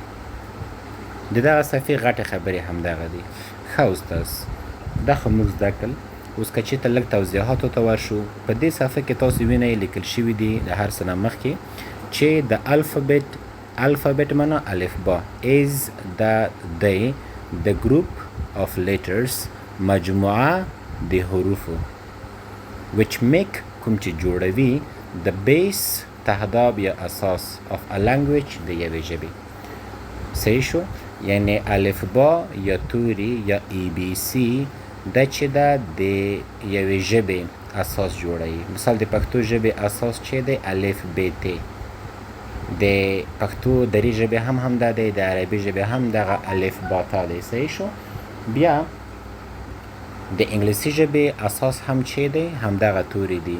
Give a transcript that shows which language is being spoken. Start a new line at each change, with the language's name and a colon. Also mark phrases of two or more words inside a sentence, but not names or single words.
Pashto: د دغه صفحې غټې خبرې همدغه دي. ښه استاذ، دا خو موږ زده کړل. اوس که چېرته لږ توضیحاتو ته ورشو، په دې صفحه کې تاسو وینئ لیکل شوي دي د هر څه نه مخکې چې د الفابet معنا الفبا
English: is the group of letters،
Pashto: مجموعه د حروفو
English: which make،
Pashto: کوم چې جوړوي
English: the base،
Pashto: تهداب یا اساس
English: of a language،
Pashto: د یوې ژبې. صحیح شو؟ یعنی الفبا یا توری یا ABC دا چې دا د یوې ژبې اساس جوړوي. مثال د پښتو ژبې اساس چې دی الف ب ت. د پښتو دري ژبې هم همدا دی، د عربي ژبې هم دغه الف با تا دی. صحیح شو؟ بیا د انګلیسي ژبې اساس هم چې دی همدغه توری دی.